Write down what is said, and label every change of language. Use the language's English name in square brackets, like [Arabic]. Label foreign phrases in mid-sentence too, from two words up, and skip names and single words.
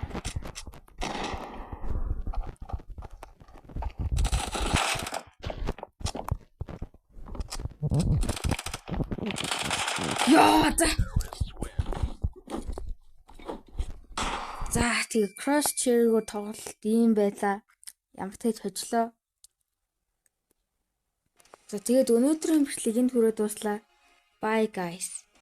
[Mongolian] Яа за. За тэгээ [English] cross chair- [Mongolian] ийг тоглолт ийм байлаа. Ямар ч хожлоо. За тэгээд өнөөдрийн бичлэгийг энд хүрээд дуслаа. [English] Bye guys.